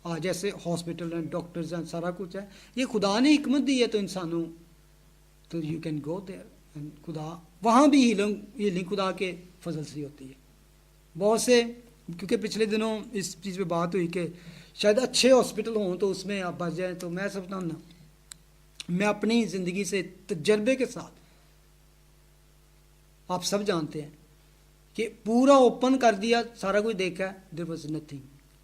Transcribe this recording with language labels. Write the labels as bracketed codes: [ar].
[ur] جیسے ہاسپٹل ہیں، ڈاکٹرز ہیں، سارا کچھ ہے. یہ خدا نے حکمت دی ہے تو انسانوں، تو [en] You can go there. [ur] خدا وہاں بھی ہیلنگ خدا کے فضل سے ہوتی ہے. بہت سے، کیونکہ پچھلے دنوں اس چیز پہ بات ہوئی کہ شاید اچھے ہاسپٹل ہوں تو اس میں آپ بچ جائیں. تو میں سمجھتا ہوں نا، میں اپنی زندگی سے تجربے کے ساتھ، آپ سب جانتے ہیں کہ پورا اوپن کر دیا، سارا کچھ دیکھا، [en] There was nothing.